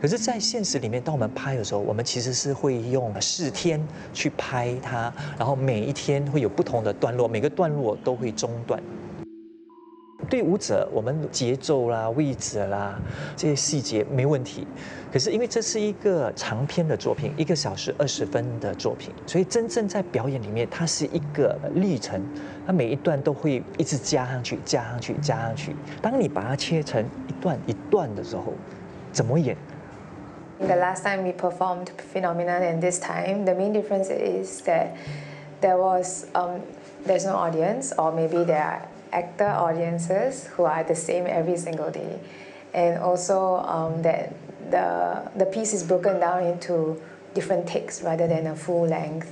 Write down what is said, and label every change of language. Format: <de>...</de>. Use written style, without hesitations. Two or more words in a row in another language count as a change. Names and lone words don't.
<zh>可是，在現實裡面，當我們拍的時候，我們其實是會用4天去拍它，然後每一天會有不同的段落，每個段落都會中斷。對舞者，我們節奏啦、位置啦這些細節沒問題。可是因為這是一個長篇的作品，1個小時20 分的作品，所以真正在表演裡面，它是一個歷程，它每一段都會一直加上去。當你把它切成一段一段的時候，怎麼演？</zh> <en>The last time we performed PheNoumenon and this time, the main difference is that there's no audience, or maybe there are actor audiences who are the same every single day, and also that the piece is broken down into different takes rather than a full length.</en>